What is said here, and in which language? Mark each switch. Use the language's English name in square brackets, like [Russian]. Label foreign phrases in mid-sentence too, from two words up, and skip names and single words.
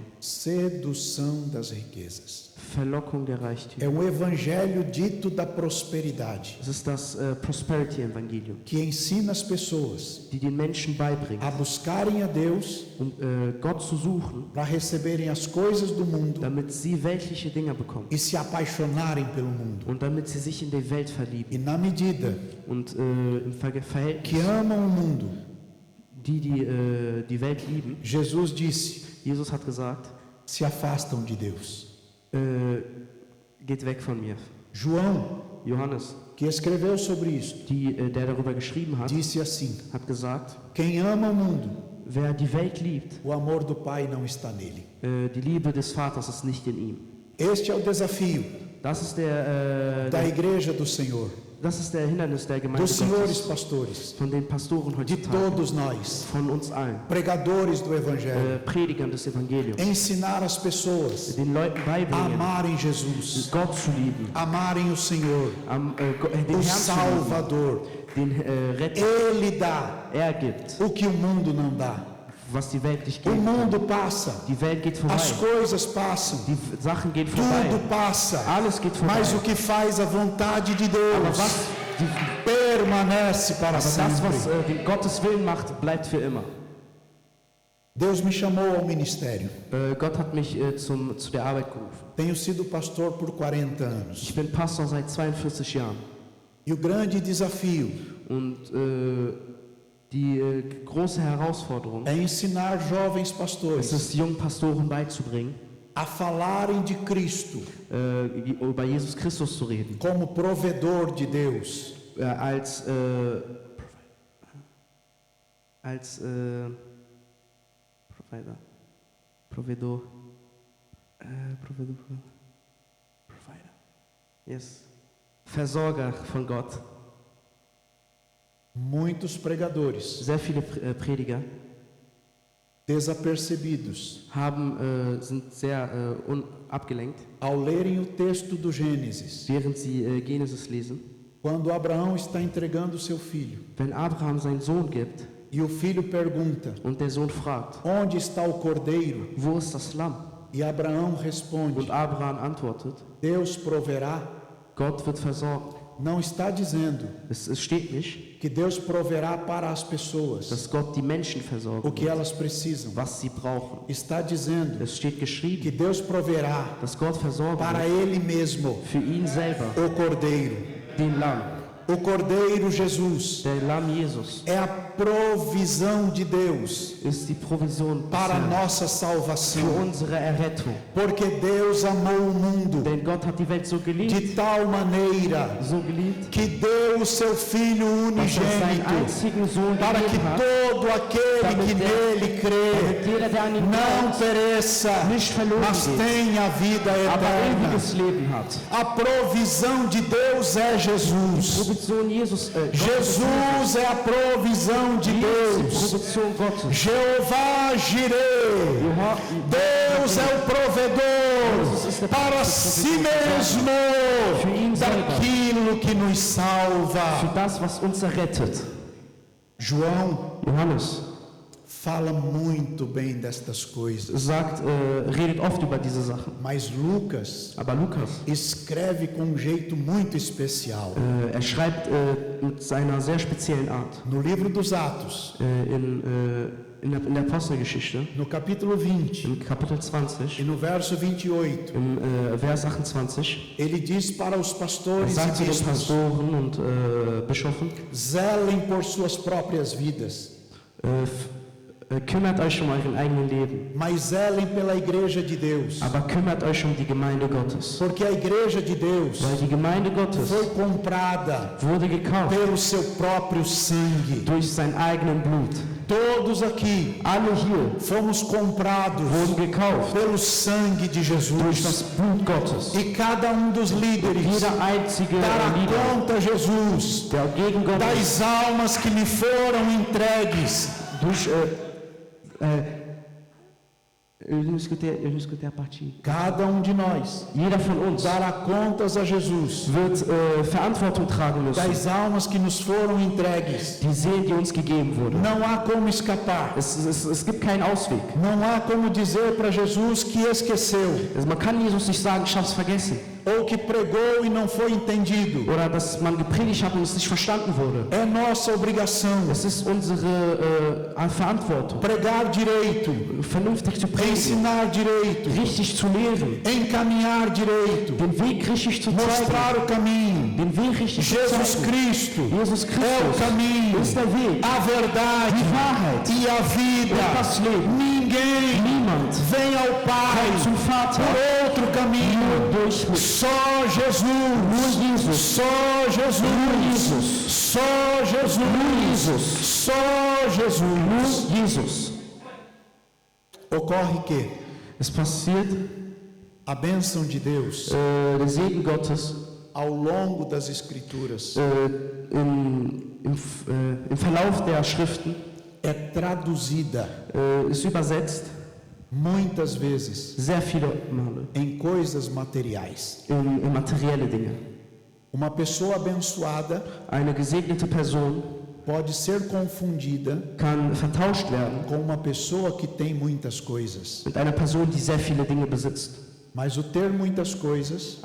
[Portuguese] Sedução das riquezas. [German] Verlockung der [Portuguese] É [German] Reichtümer. [Portuguese] evangelho dito da prosperidade, [German] Es ist das Prosperity-Evangelium, [Portuguese] que ensina as pessoas [German] die den Menschen beibringt, [Portuguese] a buscarem a Deus [German] Gott zu suchen, [Portuguese] para receberem as coisas do mundo [German] damit sie weltliche Dinge bekommen [Portuguese] e se apaixonarem pelo mundo. [German] und damit sie sich in die Welt verlieben. [Portuguese] E na medida [German] Und im Verhältnis, [Portuguese] que amam o mundo, [German] die Welt lieben, [Portuguese] Jesus disse, [German] Jesus hat gesagt, [Portuguese] se afastam de Deus. [German] geht weg von mir. [Portuguese] João, [German] Johannes, [Portuguese] que escreveu sobre isso, [German] der darüber geschrieben hat, [Portuguese] disse assim: [German] hat gesagt, [Portuguese] quem ama o mundo, [German] wer die Welt liebt, [Portuguese] o amor do Pai não está nele. [German] die Liebe des Vaters ist nicht in ihm. [Portuguese] Este é o desafio [German] Das ist [Portuguese] da Igreja do Senhor, [German] das ist der Hindernis der Gemeinde [Portuguese] dos senhores [German] Gottes, [Portuguese] pastores, [German] von den Pastoren [Portuguese] de [German] heutzutage, [Portuguese] todos nós, [German] von uns allen, [Portuguese] pregadores do Evangelho, [German] Predigern des Evangeliums, [Portuguese] ensinar as pessoas [German] den Leuten [Portuguese] a [German] beibringen, [Portuguese] amarem Jesus, [German] Gott zu lieben, [Portuguese] amarem o Senhor, [German] den [Portuguese] o [German] Herrn zu lieben, [Portuguese] Salvador. [German] den Retter. [Portuguese] Ele dá [German] Gibt, [Portuguese] o que o mundo não dá. [German] was die Welt nicht [Portuguese] O [German] gibt. [Portuguese] mundo passa, [German] Die Welt geht vorbei, [Portuguese] as coisas passam, [German] die Sachen gehen vorbei, [Portuguese] tudo passa, [German] alles geht vorbei. [Portuguese] mas o que faz a vontade de [German] Aber [Portuguese] Deus [German] was, [Portuguese] permanece para [German] aber das, was [Portuguese] sempre. [German] den Gottes Willen macht, bleibt für immer. [Portuguese] Deus me chamou ao ministério. [German] Gott hat mich zu der Arbeit gerufen. [Portuguese] Tenho sido pastor por 40 anos. [German] Ich bin Pastor seit 42 Jahren. [Portuguese] E o grande desafio [German] Und die große Herausforderung [Portuguese] é ensinar jovens [German] ist [Portuguese] pastores [German] es, jungen Pastoren beizubringen, [Portuguese] a falarem de Cristo [German] über Jesus Christus zu reden, [Portuguese] como provedor de Deus, [German] als Provider, yes, Versorger von Gott. [Portuguese] muitos pregadores [German] Sehr viele Prediger [Portuguese] desapercebidos [German] sind sehr abgelenkt, [Portuguese] ao lerem o texto do Gênesis, [German] während sie Genesis lesen. [Portuguese] quando Abraão está entregando seu filho [German] Wenn Abraham seinen Sohn gibt [Portuguese] e o filho pergunta: [German] und der Sohn fragt, [Portuguese] onde está o cordeiro? [German] wo ist das Lamm? [Portuguese] E Abraão responde: [German] Und Abraham antwortet, [Portuguese] Deus proverá. [German] Gott wird versorgen. [Portuguese] Não está dizendo [German] Es steht nicht, [Portuguese] que Deus proverá para as pessoas [German] dass Gott die Menschen [Portuguese] o [German] versorgen [Portuguese] que [German] wird, [Portuguese] elas precisam. [German] was sie brauchen. [Portuguese] Está dizendo [German] Es steht [Portuguese] que [German] geschrieben, [Portuguese] Deus proverá [German] dass Gott versorgen [Portuguese] para [German] wird [Portuguese] Ele mesmo [German] für ihn selber, [Portuguese] o cordeiro. [German] den Lamm. [Portuguese] O cordeiro Jesus [German] Der Lamm Jesus [Portuguese] é a provisão de Deus [German] ist die Provision des [Portuguese] para a [German] Herrn [Portuguese] nossa [German] für [Portuguese] salvação. [German] unsere Errettung. [Portuguese] Porque Deus amou o mundo [German] Denn Gott hat die Welt so [Portuguese] de [German] geliebt, [Portuguese] tal maneira [German] so geliebt, [Portuguese] que deu o seu Filho [German] dass er seinen [Portuguese] unigênito [German] einzigen Sohn [Portuguese] para que [German] gegeben hat, [Portuguese] todo aquele que nele crê [German] damit jeder, der an ihn [Portuguese] não [German] glaubt, [Portuguese] pereça, [German] nicht verloren [Portuguese] mas [German] geht, [Portuguese] tenha a vida [German] aber [Portuguese] eterna. [German] ewiges Leben hat. [Portuguese] A provisão de Deus é Jesus. [German] Provision Jesus, [Portuguese] Jesus é a provisão de Deus. [German] Provision Gottes. [Portuguese] Jeová Jireh. Deus é o provedor para si mesmo daquilo que nos [German] Für [Portuguese] salva. [German] das, was uns errettet. [Portuguese] João [German] Johannes [Portuguese] fala muito bem destas coisas, [German] redet oft über diese Sachen. [Portuguese] mas Lucas [German] Aber Lukas, [Portuguese] escreve com jeito muito especial. [German] schreibt mit seiner sehr speziellen Art. [Portuguese] No livro dos Atos, [German] In der Apostelgeschichte, [Portuguese] no capítulo 20 [German] im Kapitel 20, [Portuguese] e no verso 28, [German] im Vers 28, [Portuguese] ele diz para os pastores e [German] sagt zu den [Portuguese] bispos: [German] Pastoren und Bischöfen, [Portuguese] zelem por suas próprias vidas, [German] kümmert euch um euren eigenen Leben, [Portuguese] mas zelem pela igreja de Deus. [German] aber kümmert euch um die Gemeinde Gottes. [Portuguese] Porque a igreja de Deus [German] Weil die Gemeinde Gottes [Portuguese] foi comprada [German] wurde gekauft [Portuguese] pelo seu próprio sangue. [German] durch sein eigenen Blut. [Portuguese] Todos aqui [German] Alle hier [Portuguese] fomos comprados [German] wurden gekauft [Portuguese] pelo sangue de [German] durch [Portuguese] Jesus. [German] das Blut Gottes. [Portuguese] E cada dos líderes [German] Jeder einzige [Portuguese] dará [German] Leader, [Portuguese] conta a Jesus [German] der gegen Gott [Portuguese] das almas que me foram entregues. durch eu não escutei a parte. Cada de nós [German] Jeder von uns [Portuguese] dará contas a Jesus [German] wird Verantwortung tragen müssen. [Portuguese] das almas que nos foram entregues. [German] Die Seele, die uns gegeben wurde. [Portuguese] Não há como escapar. [German] Es gibt keinen Ausweg. [Portuguese] Não há como dizer para Jesus que esqueceu [German] Also man kann Jesus nicht sagen, ich habe es vergessen. [Portuguese] ou que pregou e não foi entendido. [German] Oder dass man gepredigt hat und es nicht verstanden wurde. [Portuguese] É nossa obrigação [German] Es ist unsere Verantwortung, [Portuguese] pregar direito, [German] vernünftig zu predigen, [Portuguese] ensinar direito, [German] richtig zu lehren, [Portuguese] encaminhar direito, [German] den Weg richtig zu zeigen, [Portuguese] mostrar o caminho. [German] den Weg richtig zu [Portuguese] Jesus [German] zeigen. [Portuguese] Cristo [German] Jesus [Portuguese] é o [German] Christus [Portuguese] caminho, [German] ist der Weg, [Portuguese] a verdade [German] die Wahrheit [Portuguese] e a [German] und [Portuguese] vida. [German] das Leben. [Portuguese] Ninguém [German] Niemand [Portuguese] vem ao Pai [German] kommt zum Vater [Portuguese] por outro caminho. [German] nur durch mich. [Portuguese] Só Jesus. [German] Jesus. [Portuguese] Só Jesus. Só Jesus. Só Jesus. [German] Jesus. [Portuguese] Ocorre que [German] Es passiert, [Portuguese] a bênção de Deus [German] der Segen Gottes [Portuguese] ao longo das Escrituras [German] im Verlauf der Schriften [Portuguese] é traduzida [German] ist übersetzt [Portuguese] muitas vezes [German] sehr viele Male [Portuguese] em coisas materiais. [German] in materielle Dinge. [Portuguese] Uma pessoa abençoada [German] Eine gesegnete Person [Portuguese] pode ser confundida [German] kann vertauscht werden [Portuguese] com uma pessoa que tem muitas coisas. [German] mit einer Person, die sehr viele Dinge besitzt. [Portuguese] Mas o ter muitas coisas